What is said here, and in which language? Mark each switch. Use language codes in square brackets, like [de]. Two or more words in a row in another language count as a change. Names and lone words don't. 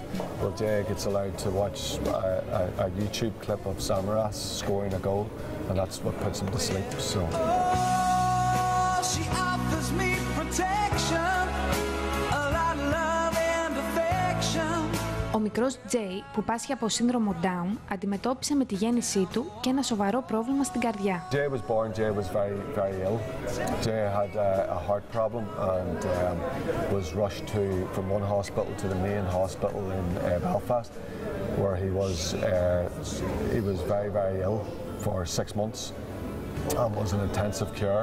[en] Well, Jay gets allowed to watch a YouTube clip of Samaras scoring a goal, and that's what puts him to sleep. So. She offers me protection, a lot of love and affection. [el] Ο μικρός Τζέι, που πάσχει από σύνδρομο Down, αντιμετώπισε με τη γέννησή του και ένα σοβαρό πρόβλημα στην καρδιά. [en] Jay was born. Jay was very, very ill. Jay had a heart problem and was rushed from one hospital to the main hospital in Belfast, where he was very, very ill for 6 months and was in intensive care.